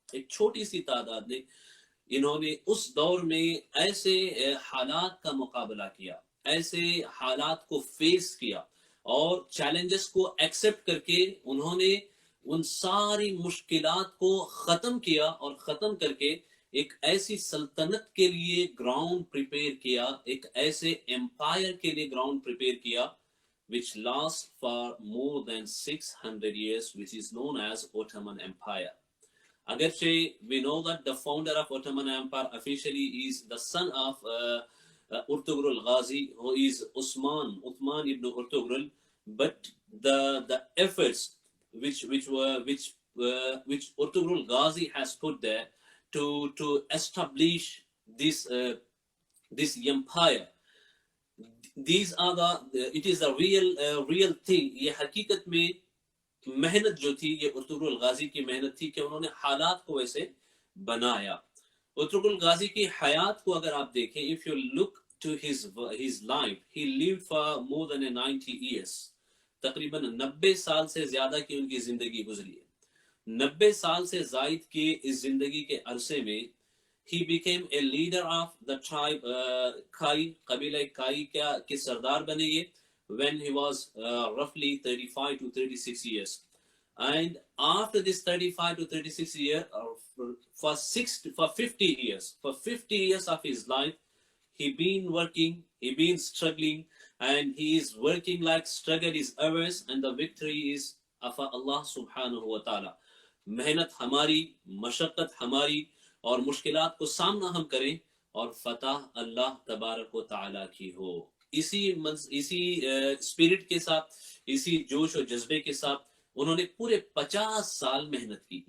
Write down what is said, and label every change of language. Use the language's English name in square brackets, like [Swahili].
[Urdu] ایک چھوٹی سی تعداد نے انہوں نے اس دور میں ایسے حالات کا مقابلہ کیا، ایسے حالات کو فیس کیا اور چیلنجز کو ایکسپٹ کر کے انہوں نے ان ساری مشکلات کو ختم کیا، اور ختم کر کے ایک ایسی سلطنت کے لیے گراؤنڈ پریپیئر کیا، ایک ایسے امپائر کے لیے گراؤنڈ پریپیئر کیا [English] which lasts for more than 600 years, which is known as Ottoman Empire. Agarche, we know that the founder of Ottoman Empire officially is the son of Ertugrul Ghazi, who is Uthman ibn Ertugrul, but the efforts which Ertugrul Ghazi has put there to establish this empire, these are it is the real thing. [Urdu] یہ حقیقت میں محنت جو تھی یہ Ertugrul Ghazi کی محنت تھی کہ انہوں نے حالات کو ویسے بنایا. ارطغرل غازی کی حیات کو اگر آپ دیکھیں, [English] if you look to his life, he lived for more than 90 years. [Urdu] تقریباً 90 سال سے زیادہ کی ان کی زندگی گزری ہے. 90 سال سے زائد کی اس زندگی کے عرصے میں [English] he became a leader of the tribe Kai, [Urdu] قبیلہ کائی کے سردار بنے یہ [English] when he was roughly 35 to 36 years. And after this 35 to 36 years, for 50 years of his life, he been working, he been struggling, and he is working like struggle is ours and the victory is of Allah subhanahu wa ta'ala. [Urdu] محنت ہماری, مشقت ہماری, اور مشکلات کو سامنا ہم کریں, اور فتح اللہ تبارک و تعالی کی ہو. اسی اسپرٹ کے ساتھ, اسی جوش و جذبے کے ساتھ انہوں نے پورے 50 سال محنت کی.